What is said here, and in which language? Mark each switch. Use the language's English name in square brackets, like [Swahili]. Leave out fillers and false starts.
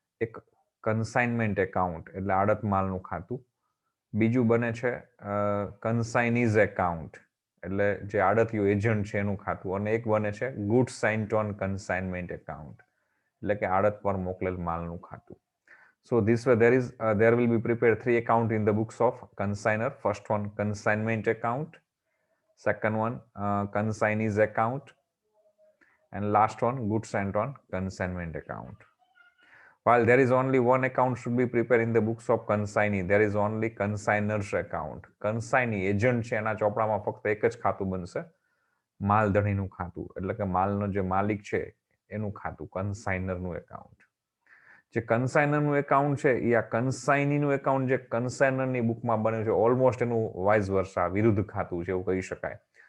[Gujarati] એક consignment account એટલે આડત માલનું ખાતું, બીજું બને છે કન્સાઇનીઝ એકાઉન્ટ એટલે જે આડતિયું એજન્ટ છે એનું ખાતું, અને એક બને છે ગુડ્સ સાઇન્ટ ઓન કન્સાઇનમેન્ટ એકાઉન્ટ એટલે કે આડત પર મોકલેલ માલનું ખાતું. [English] So this way there will be prepared 3 account in the books of consignor. First one consignment account, second one consignees account, and last one goods sent on consignment account. While there is only one account should be prepared in the books of consignee, there is only consignor's account. [Gujarati] Consignee agent છે એના ચોપડામાં ફક્ત એક જ ખાતું બનશે, માલધણીનું ખાતું, એટલે કે માલનો જે માલિક છે એનું ખાતું, કન્સાઇનરનું એકાઉન્ટ. જે કન્સાઇનરનું એકાઉન્ટ છે એ આ કન્સાઇનીનું એકાઉન્ટ જે કન્સાઇનરની બુકમાં બને છે, ઓલમોસ્ટ એનું વાઇસ વર્સા વિરુદ્ધ ખાતું છે એવું કહી શકાય.